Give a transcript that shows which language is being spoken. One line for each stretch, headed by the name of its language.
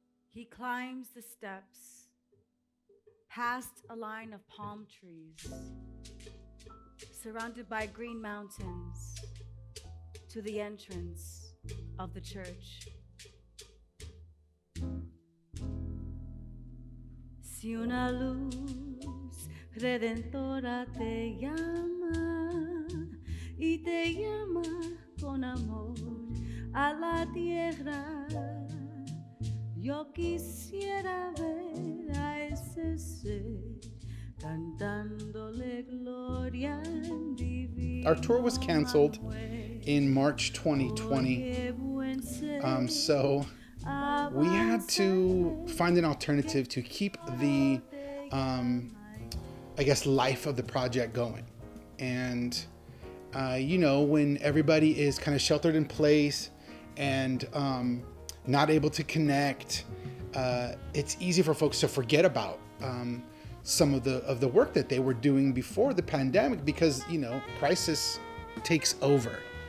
English: He climbs the steps, past a line of palm trees, surrounded by green mountains, to the entrance of the church.
Spanish: Si una luz redentora te llama y te llama con amor a la tierra, yo quisiera ver a ese ser cantándole gloria divina.
English: Our tour was canceled in March 2020, so we had to find an alternative to keep the, life of the project going. And, when everybody is kind of sheltered in place and not able to connect, it's easy for folks to forget about some of the work that they were doing before the pandemic, because, crisis takes over.